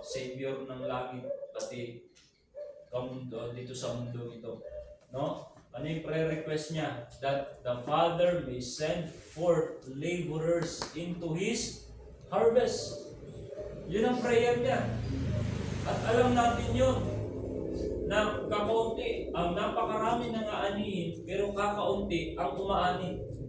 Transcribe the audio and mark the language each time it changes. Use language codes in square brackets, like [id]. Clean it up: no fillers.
[tl] Savior ng langit, pati dito sa mundo ito. No? Ano yung prayer request niya? [en] That the Father may send forth laborers into His harvest. [tl] Yun ang prayer niya. At alam natin yun, na kakaunti, ang napakarami ng aanihin, pero kakaunti ang umaani.